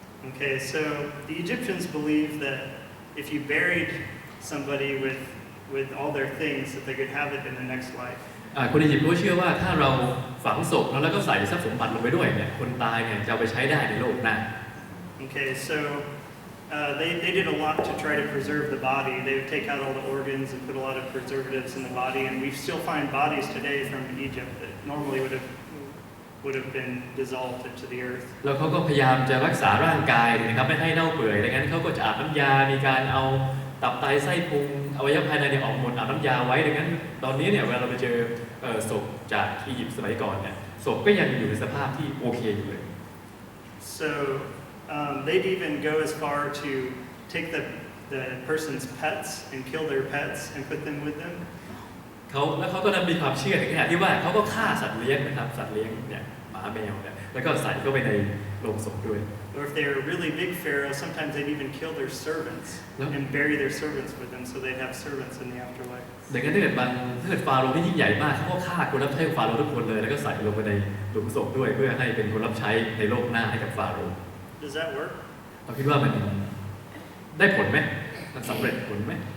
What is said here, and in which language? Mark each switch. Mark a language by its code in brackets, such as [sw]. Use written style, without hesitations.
[en] Okay, so the Egyptians believed that if you buried somebody with all their things, that they could have it in the next life. [th] คนอียิปต์ก็เชื่อว่าถ้าเราฝังศพแล้วก็ใส่ทรัพย์สมบัติลงไปด้วยเนี่ยคนตายเนี่ยจะเอาไปใช้ได้ในโลกหน้า [en] Okay, so they did a lot to try to preserve the body. They would take out all the organs and put a lot of preservatives in the body, and we still find bodies today from Egypt that normally would have been dissolved into the earth. [th] แล้วเขาก็พยายามจะรักษาร่างกายนะครับไม่ให้เน่าเปื่อยดังนั้นเขาก็จะอาบน้ำยามีการเอาตับไตไส้พุงอวัยวะภายในออกหมดอาบน้ำยาไว้ดังนั้นตอนนี้เนี่ยเวลาเราไปเจอศพจากอียิปต์สมัยก่อนเนี่ยศพก็ยังอยู่ในสภาพที่โอเคอยู่เลย [en] So they'd even go as far to take the person's pets and kill their pets and put them with them. [th] เขาก็มีความเชื่อถึงขนาดที่ว่าเขาก็ฆ่าสัตว์เลี้ยงนะครับสัตว์เลี้ยงเนี่ยหมาแมวเนี่ยแล้วก็ใส่เข้าไปในโลงศพด้วย [en] Or if they were a really big pharaoh, sometimes they'd even kill their servants and bury their servants with them, so they'd have servants in the afterlife. [th] ดังนั้นถ้าเกิดฟาโรห์ที่ยิ่งใหญ่มากเขาก็ฆ่าคนรับใช้ของฟาโรห์ทุกคนเลยแล้วก็ใส่ลงไปในหลุมศพด้วยเพื่อให้เป็นคนรับใช้ในโลกหน้าให้กับฟาโรห์ [en] Does that work? [th] เราคิดว่ามันได้ผลไหมมันสำเร็จผลไหม